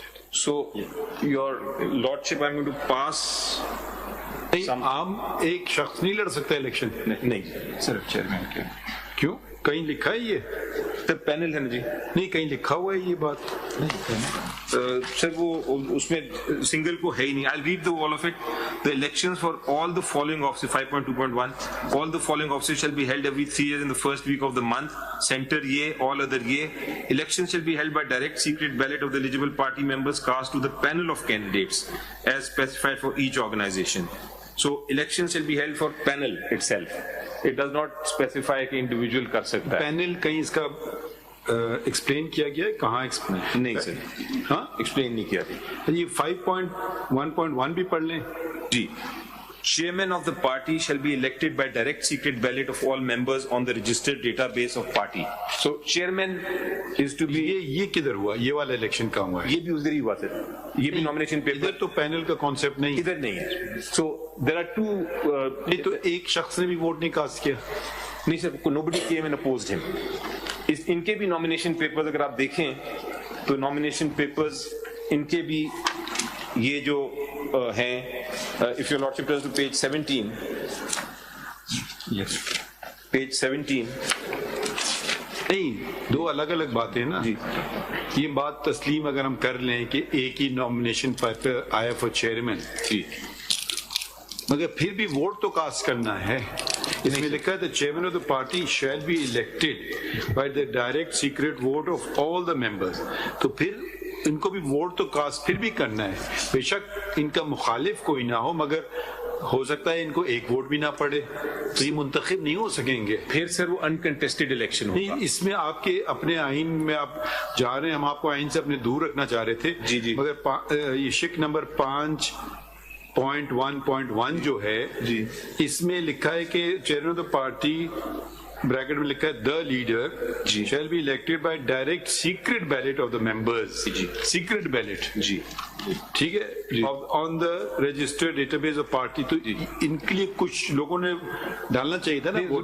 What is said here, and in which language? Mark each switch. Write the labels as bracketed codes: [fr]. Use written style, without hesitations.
[en] So, Your Lordship, I'm going to pass. [ur] عام ایک شخص نہیں لڑ سکتا الیکشن؟ نہیں, صرف چیئرمین کے. کیوں؟ کہیں لکھا ہے یہ؟ سر پینل ہے نا جی. نہیں, کہیں لکھا ہوا ہے یہ بات؟ سر وہ اس میں سنگل کو ہے ہی نہیں. [en] I'll read the all of it. The elections for all the following offices, 5.2.1, all the following offices shall be held every 3 years in the first week of the month. Center ye, all other ye. Elections shall be held by direct secret ballot of the eligible party members cast to the panel of candidates as specified for each organization. So elections shall be held for panel itself. It does not specify کہ individual [ur] کر سکتا ہے. Panel کہیں اس کا explain کیا گیا ہے؟ کہاں ایکسپلین؟ نہیں سر, ہاں ایکسپلین نہیں کیا. یہ 5.1.1 بھی پڑھ لیں جی. [en] Chairman of the party shall be elected by direct secret ballot of all members on the registered database of party. So chairman is to be. [ur] یہ کدھر ہوا؟ یہ والا الیکشن کہاں ہوا ہے؟ یہ بھی ادھر ہی ہوا سر, یہ بھی نامینیشن پیپر. ادھر تو پینل کا کانسیپٹ نہیں, ادھر نہیں ہے. [en] So there are two. [ur] نہیں تو ایک شخص نے بھی ووٹ نہیں کاسٹ کیا. نہیں سر, [en] nobody came and opposed him. [ur] ان کے بھی نامینیشن پیپرز اگر آپ دیکھیں تو نامینیشن پیپرز ان کے بھی یہ جو ہیں, [en] if your lordship turns to page 17, yes, page 17. [ur] نہیں, دو الگ الگ باتیں نا جی. یہ بات تسلیم اگر ہم کر لیں کہ ایک ہی نامینیشن پیپر آیا فور چیئرمین جی, مگر پھر بھی ووٹ تو کاسٹ کرنا ہے. اس میں لکھا ہے [en] the chairman of the party shall be elected by the direct secret vote of all the members. [ur] تو پھر ان کو بھی ووٹ تو کاسٹ پھر بھی کرنا ہے. بے شک ان کا مخالف کوئی نہ ہو, مگر ہو سکتا ہے ان کو ایک ووٹ بھی نہ پڑے, تو یہ منتخب نہیں ہو سکیں گے. پھر سر وہ انکنٹیسٹڈ الیکشن ہوگا. اس میں آپ کے اپنے آئین میں آپ جا رہے ہیں, ہم آپ کو آئین سے اپنے دور رکھنا چاہ رہے تھے جی جی, مگر یہ شک نمبر 5.1.1 جو ہے جی, اس میں لکھا ہے کہ chairman of the party bracket میں لکھا ہے [en] the leader shall be elected by direct secret ballot of the members. secret ballot جی, [ur] ٹھیک ہے, [en] on the registered database of party. [ur] تو ان کے لیے کچھ لوگوں نے ڈالنا چاہیے تھا نا,